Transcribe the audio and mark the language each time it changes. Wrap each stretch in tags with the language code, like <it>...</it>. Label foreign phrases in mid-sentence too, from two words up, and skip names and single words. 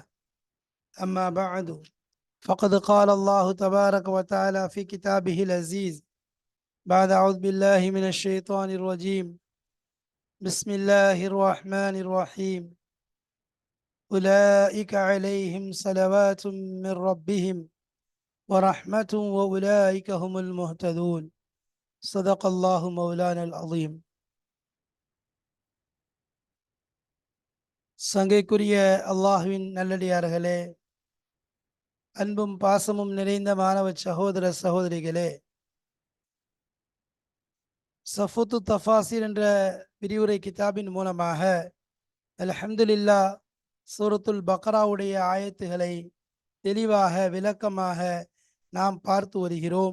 <ar>أما بعد، فقد قال الله تبارك وتعالى في كتابه العزيز بعد أعوذ بالله من الشيطان الرجيم. بسم الله الرحمن الرحيم. أولئك عليهم صلوات من ربهم ورحمة وأولئك هم المهتدون. صدق الله مولانا العظيم.</ar> <ta>சங்கைக்குரிய அல்லாஹுவின் நல்லடியார்களே, அன்பும் பாசமும் நிறைந்த மாணவ சகோதர சகோதரிகளே, சஃபுத்து தஃபாசிர் என்ற விரிவுரை கிதாபின் மூலமாக அல்ஹம்துலில்லா சூரத்துல் பக்ராவுடைய ஆயத்துகளை தெளிவாக விளக்கமாக நாம் பார்த்து வருகிறோம்.</ta>